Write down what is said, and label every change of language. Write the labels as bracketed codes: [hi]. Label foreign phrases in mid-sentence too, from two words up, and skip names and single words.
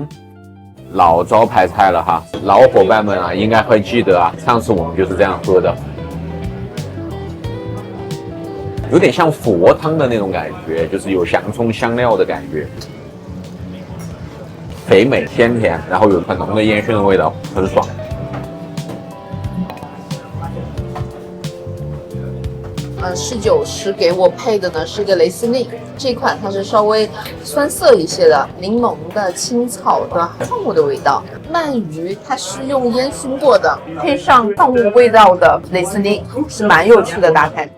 [zh] 老招牌菜了哈，老夥伴們應該會記得上次我們就是這樣喝的，有點像佛湯的那種感覺，就是有洋蔥香料的感覺，肥美鮮甜，然後有很濃的煙燻的味道，很爽。侍酒師給我配的呢是一個雷司令，這款它是稍微酸澀一些的，檸檬的、青草的、創物的味道。鰻魚它是用煙燻過的，配上創物味道的雷司令，是蠻有趣的搭配。